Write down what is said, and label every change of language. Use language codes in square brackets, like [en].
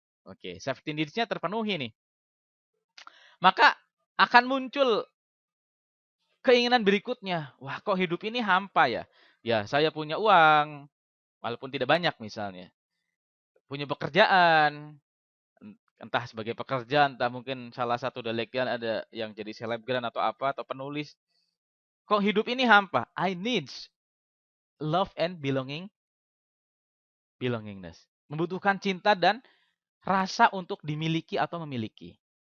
[id] Oke, safety needs-nya terpenuhi nih. Maka akan muncul keinginan berikutnya. Wah, kok hidup ini hampa ya? Ya, saya punya uang, walaupun tidak banyak misalnya. Punya pekerjaan, entah sebagai pekerja, entah mungkin salah satu delegan ada yang jadi selebgram atau apa, atau penulis. Kok hidup ini hampa? [en] I need love and belongingness. [id] Membutuhkan cinta dan rasa untuk dimiliki atau memiliki.